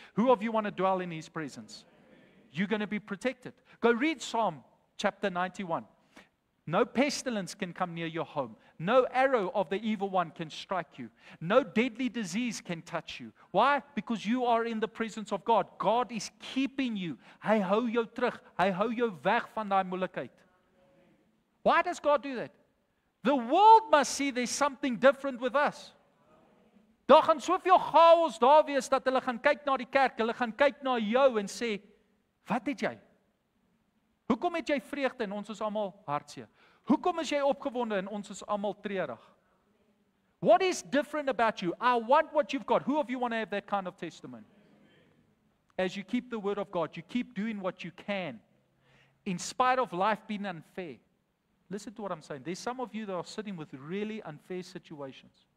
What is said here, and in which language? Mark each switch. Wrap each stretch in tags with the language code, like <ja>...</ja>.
<en>Who of you want to dwell in His presence? You're going to be protected. Go read Psalm chapter 91. No pestilence can come near your home. No arrow of the evil one can strike you. No deadly disease can touch you. Why? Because you are in the presence of God. God is keeping you.</en> <af>Hy hou jou terug. Hy hou jou weg van daai moeilikheid.</af> <en>Why does God do that? The world must see there's something different with us.</en> <af>Daar gaan soveel chaos daar wees dat hulle gaan kyk na die kerk, hulle gaan kyk na jou en sê, wat het jy? Hoekom het jy vreugde en ons is almal hartseer? Hoekom is jy opgewonde en ons is almal treurig?</af> <en>What is different about you? I want what you've got. Who of you want to have that kind of testimony? As you keep the word of God, you keep doing what you can, in spite of life being unfair. Listen to what I'm saying. There's some of you that are sitting with really unfair situations.</en>